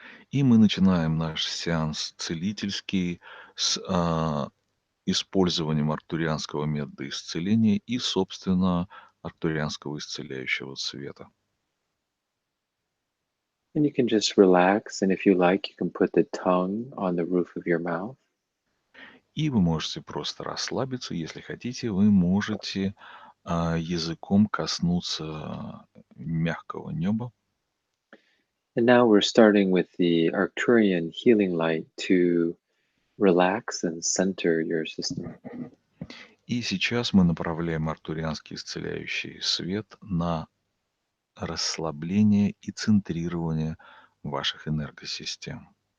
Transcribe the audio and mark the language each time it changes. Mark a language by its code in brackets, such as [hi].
[ru] И мы начинаем наш сеанс целительский с использованием арктурианского метода исцеления и, собственно, арктурианского исцеляющего света. [en] And you can just relax, and if you like, you can put the tongue on the roof of your mouth. [ru] И вы можете просто расслабиться, если хотите, вы можете языком коснуться мягкого неба. [en] And now we're starting with the Arcturian Healing Light to relax and center your system. [ru] И сейчас мы направляем арктурианский исцеляющий свет на расслабление и центрирование ваших энергосистем.